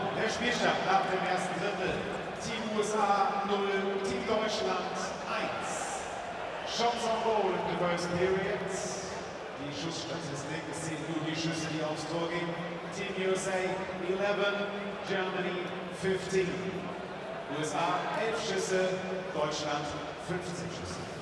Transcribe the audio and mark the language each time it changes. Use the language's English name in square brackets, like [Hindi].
[German] Der Spielstand nach dem ersten Drittel: Team USA 0, Team Deutschland 1. [English] Shots on goal in the first period. [German] Die Schussstatistik, es zählen nur die Schüsse, die aufs Tor gehen. Team USA 11, Germany 15. USA 11 Schüsse, Deutschland 15 Schüsse.